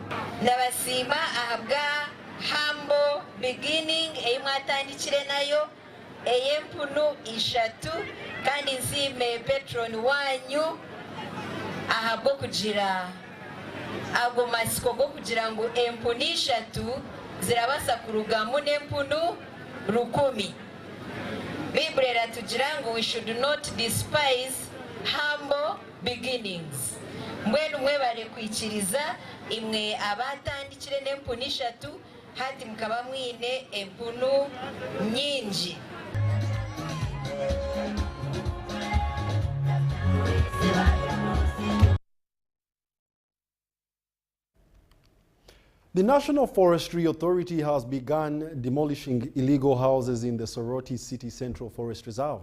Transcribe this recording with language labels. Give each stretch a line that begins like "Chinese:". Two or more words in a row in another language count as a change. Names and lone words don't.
Nyankole: Nabasima ahabwa
English: humble beginning
Nyankole: eyimwatandikire nayo eyempunu 3 kandi nzime patron wanyu ahabwo kugira ago masiko go kugira ngo empunu 3 zirabasa kurugamu n'empunu 10.
English: Bible
Nyankole: iratugira ngo
English: we should not despise humble beginnings.
Nyankole: Mbwenu mwebare kwikiriza imwe abatandikire n'empunu 3 hati mukaba mwine empunu nyingi.
English: The National Forestry Authority has begun demolishing illegal houses in the Soroti City Central Forest Reserve.